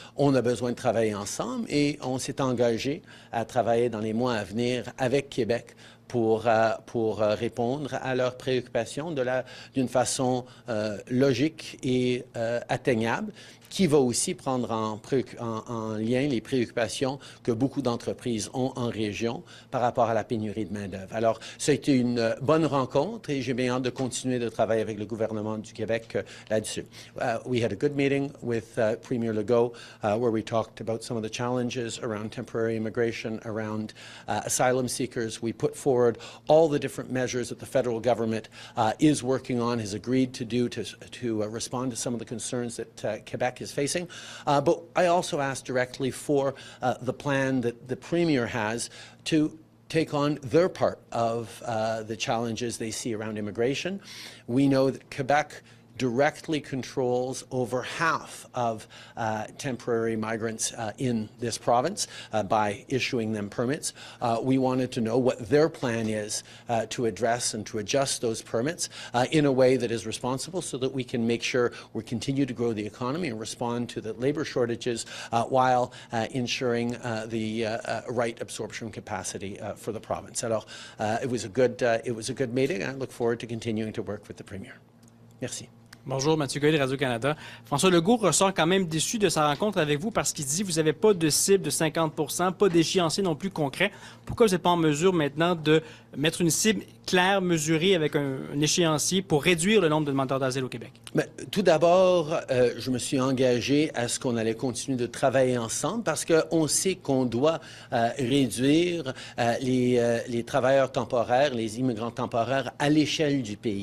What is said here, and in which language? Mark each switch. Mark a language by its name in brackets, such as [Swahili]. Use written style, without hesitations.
[French] On a besoin de travailler ensemble et on s'est engagé à travailler dans les mois à venir avec Québec pour répondre à leurs préoccupations d'une façon logique et atteignable, qui va aussi prendre en lien les préoccupations que beaucoup d'entreprises ont en région par rapport à la pénurie de main-d'œuvre. Alors, ça a été une bonne rencontre et j'ai bien hâte de continuer de travailler avec le gouvernement du Québec là-dessus. [English] We had a good meeting with Premier Legault where we talked about some of the challenges around temporary immigration, around asylum seekers. We put forward all the different measures that the federal government is working on, has agreed to do to respond to some of the concerns that Quebec is facing. But I also asked directly for the plan that the Premier has to take on their part of the challenges they see around immigration. We know that Quebec directly controls over half of temporary migrants in this province by issuing them permits. We wanted to know what their plan is to address and to adjust those permits in a way that is responsible so that we can make sure we continue to grow the economy and respond to the labor shortages while ensuring the right absorption capacity for the province. Alors, it was a good meeting. I look forward to continuing to work with the Premier. Merci. [French] Bonjour, Mathieu Goyer de Radio-Canada. François Legault ressort quand même déçu de sa rencontre avec vous parce qu'il dit que vous n'avez pas de cible de 50 %, pas d'échéancier non plus concret. Pourquoi vous n'êtes pas en mesure maintenant de mettre une cible claire, mesurée, avec un échéancier pour réduire le nombre de demandeurs d'asile au Québec? Bien, tout d'abord, je me suis engagé à ce qu'on allait continuer de travailler ensemble parce qu'on sait qu'on doit réduire les travailleurs temporaires, les immigrants temporaires à l'échelle du pays.